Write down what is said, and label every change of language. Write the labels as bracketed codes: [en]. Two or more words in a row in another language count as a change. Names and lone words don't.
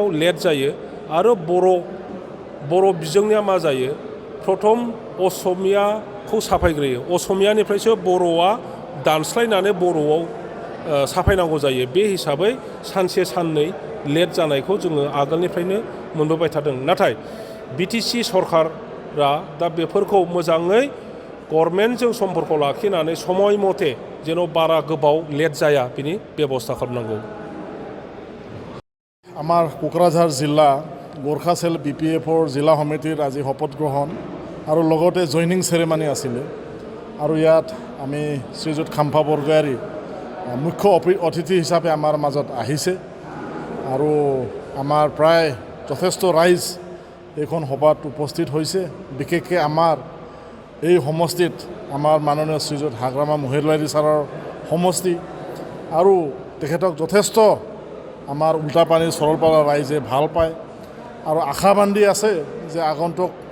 [brx] लेट जायो आरो बर' बिजोंनिया मा जायो प्रथम असमियाखौ साफायग्रोयो असमियानिफ्रायसो बर'आ दानस्लायनानै बर'आव साफायनांगौ जायो बे हिसाबै सानसे साननै लेट जानायखौ जोङो आगोलनिफ्रायनो मोनबोबाय थादों नाथाय BTC सरकारा दा बेफोरखौ मोजाङै गभर्नमेन्टजों सम्पर्क लाखिनानै समय मथे जेन' बारा गोबाव लेट जाया बिनि बेबस्था खालामनांगौ [as] আমাৰ কোকৰাঝাৰ জিলা গৰখা চেল BPFৰ জিলা সমিতিৰ আজি শপত গ্ৰহণ আৰু লগতে [en] joining ceremony [as] আছিলে আৰু ইয়াত আমি শ্ৰীযুত খাম্ফা বৰগয়াৰী মুখ্য অতিথি হিচাপে আমাৰ মাজত আহিছে আৰু আমাৰ প্ৰায় যথেষ্ট ৰাইজ এইখন সভাত উপস্থিত হৈছে বিশেষকৈ আমাৰ এই সমষ্টিত আমাৰ মাননীয় শ্ৰীযুত হাগ্ৰামা মহিলাৰী ছাৰৰ সমষ্টি আৰু তেখেতক যথেষ্ট আমাৰ উল্টাপানীৰ সৰলপাৰা ৰাইজে ভাল পায় আৰু আশা বান্ধি আছে যে আগন্তুক